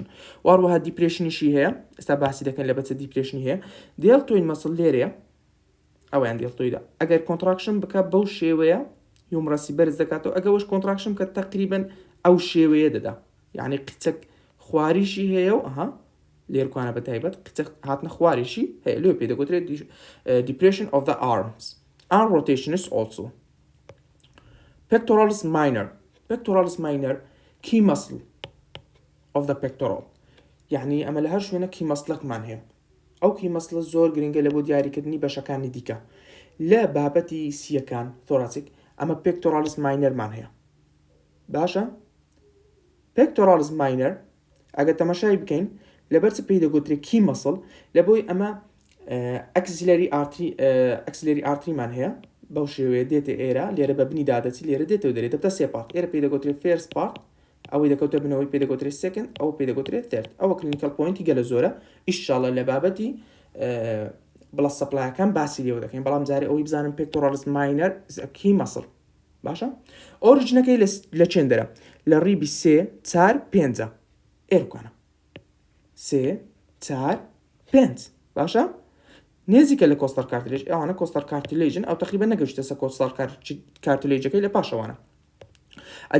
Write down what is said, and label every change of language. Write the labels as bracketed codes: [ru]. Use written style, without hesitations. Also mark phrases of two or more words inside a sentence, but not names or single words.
[ckb] واروەها دیپرێشنیشی هەیە ئێستا باسی دەکەن لە بەچە دیپرێشنی هەیە [en] deltoid muscle [ckb] لێرەیە ئەویان دێڵتۆیدا ئەگەر کۆنتراکشن بکە بەو شێوەیە هیومرسی بەرز دەکاتەوە ئەگەوەش کۆنتراکشن کە تقریبن ئەو شێوەیە دەدا یعنی قچەک خواریشی هەیە و ئەها لێرکوانە بە تایبەت قچەک هاتنە خواریشی هەیە لێ پێی دەگوترێت [en] depression of the arms and rotationist also. Pectoralis minor key muscle of the pectoral [ckb] يعني ئەمە لە هەر شوێنە [en] key muscle-ەکمان [ckb] هەیە ئەو [en] key muscle [ckb] زۆر گرنگە لە بۆ دیاریکردنی بەشەکانی دیکە لە بابەتی سیەکان ثۆراکیک ئەمە [en] pectoralis minorمان [ckb] هەیە باشە [en] pectoralis minor [ckb] ئەگە تەماشای بکەین لەبەر چ پێی دەگوترێت [en] key muscle [ckb] لە بۆی ئەمە [en] axillary arteryمان [ckb] هەیە بەو شێوەیە دێتە ئێرە لێرە بە بنی دادەچی لێرە دێتەوە دەرێت دەبتە سێ پارت ئێرە پێی دەگوترێت [en] first part [ckb] ئەوەی دەکەوتە بنەوەی پێ دەگوترێت second ئەوە پێی دەگوترێت third ئەوە [en] clinical point [ckb] گەلە زۆرە ئیشاڵە لە بابەتی [en] blood supply [ckb] باسی لێوە دەکەین بەڵام جارێ ئەوەی بزانم [en] pectoralis minor key muscle [ckb] باشە ئۆریجنەکەی لە چێندەرە لە ڕیبی 3 4 5 ئێرکوانە 3 4 5 باشە نێزیکە لە [en] costal cartilage [ckb] ئەوانە [en] costal cartilage [ckb] ئەو تقریبا نەگەشتە سە [en] costal cartilage [ckb] لە پاشەوانە ئەدی